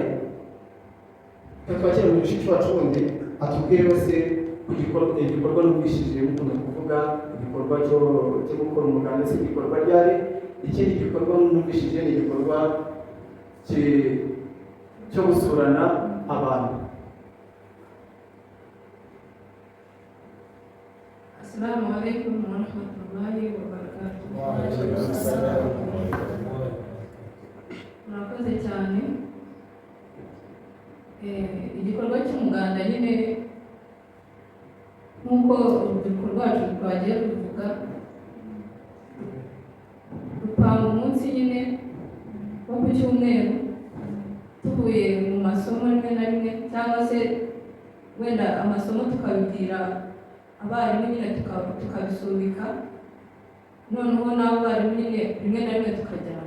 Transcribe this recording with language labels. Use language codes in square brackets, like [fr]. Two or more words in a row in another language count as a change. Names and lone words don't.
[rw] Twakira mushiki wacu wundi atubwire wese igikorwa n'ubwishije mukunda kuvuga igikorwa cyo gukora umuganda, si igikorwa ryari. Ikindi gikorwa n'ubwishije ni igikorwa cyo gusurana abantu. [ar] السلام عليكم ورحمة الله وبركاته. [rw] Murakoze cyane. Igikorwa cy'umuganda nyine nk'uko urubyiruko rwacu twagiye ruvuga, dupanga umunsi nyine wo ku cyumweru tuvuye mu masomo rimwe na rimwe, cyangwa se wenda amasomo tukabibwira abarimu nyine tukabisubika, noneho n'abo barimu nyine rimwe na rimwe tukajyana.